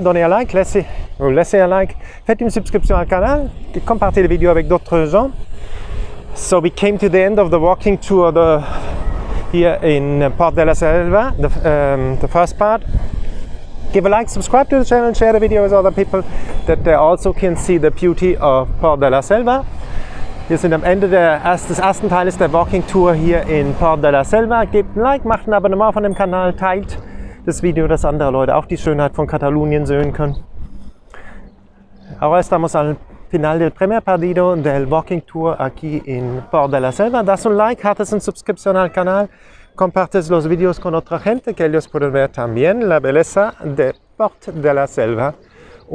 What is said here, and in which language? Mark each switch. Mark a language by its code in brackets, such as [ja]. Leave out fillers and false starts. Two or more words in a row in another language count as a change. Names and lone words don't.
[fr] Donnez un like, laissez un like, faites une subscription au canal, compartez les vidéos avec d'autres gens. [en] So we came to the end of the walking tour here in Port de la Selva, the first part. Give a like, subscribe to the channel, share the video with other people that they also can see the beauty of Port de la Selva. [de] Wir sind am Ende des ersten Teiles der [en] Walking Tour [de] hier in Port de la Selva. Gebt ein Like, macht ein Abonnement von dem Kanal, teilt das Video, dass andere Leute auch die Schönheit von Katalonien sehen können. [es] Ahora estamos al final del primer partido del [en] Walking Tour [es] aquí en Port de la Selva. Das un like, haces una suscripción al canal, compartes los videos con otra gente que ellos pueden ver también la belleza de Port de la Selva.